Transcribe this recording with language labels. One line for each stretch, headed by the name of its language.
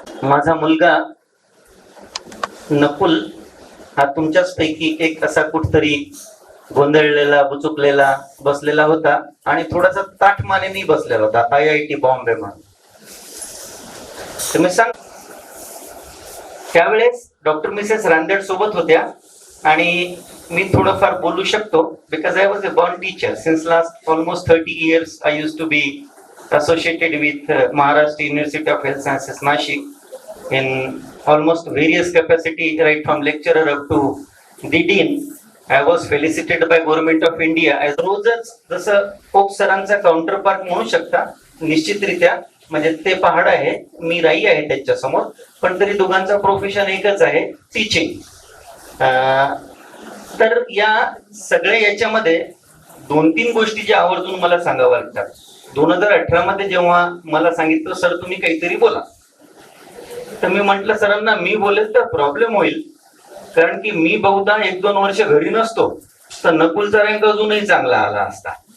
Marathi: माझा मुलगा नकुल हा तुमच्याच पैकी एक असा कुठतरी गोंधळलेला, बुचुकलेला बसलेला होता आणि थोडासा ताठमानेने बसलेला होता. IIT बॉम्बे म्हणून तुम्ही सांग. त्यावेळेस डॉक्टर मिसेस रांदेड सोबत होत्या आणि मी थोडंफार बोलू शकतो
English: Because I was a born teacher since last almost 30 years. I used to be associated with Maharashtra University of Health Sciences, Nashik, in almost various capacity, right from lecturer up to the dean. I was felicitated by Government of India as
Marathi: रोजच जसं कोक सरांचा counter part म्हणू शकता निश्चितरित्या. म्हणजे ते पहाड आहे, मी राई आहे त्यांच्या समोर, पण तरी दोघांचा प्रोफेशन एकच आहे, टीचिंग. तर या सगळ्या याच्यामध्ये 2-3 गोष्टी ज्या आवर्जून मला सांगाव्या लागतात. 2018 मध्ये जेव्हा मला सांगितलं सर तुम्ही काहीतरी बोला, तर मी म्हंटल सरांना मी बोलेल तर प्रॉब्लेम होईल, कारण की मी बहुधा 1-2 वर्ष घरी नसतो तर नकुलचा रँक अजूनही चांगला आला असता.